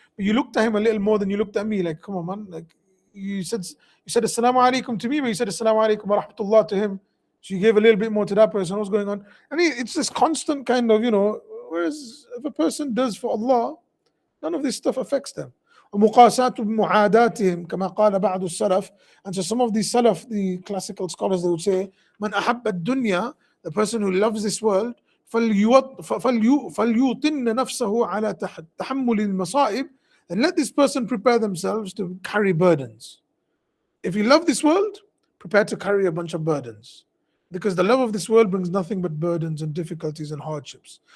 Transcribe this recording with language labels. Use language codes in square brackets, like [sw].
[en] But you looked at him a little more than you looked at me. Like, come on, man. Like you said Assalamu alaikum to me, but you said Assalamu alaikum wa rahmatullah to him. So you gave a little bit more to that person. What's going on? I mean, it's this constant kind of, whereas if a person does for Allah, none of this stuff affects them. [ar] ومقاسات معاداتهم كما قال بعض السلف. [en] And so some of these salaf, the classical scholars, they would say, [ar] من أحب الدنيا, [en] the person who loves this world, [ar] فليوطن نفسه على تحمل المصائب, [en] and let this person prepare themselves to carry burdens. If you love this world, prepare to carry a bunch of burdens, because the love of this world brings nothing but burdens and difficulties and hardships.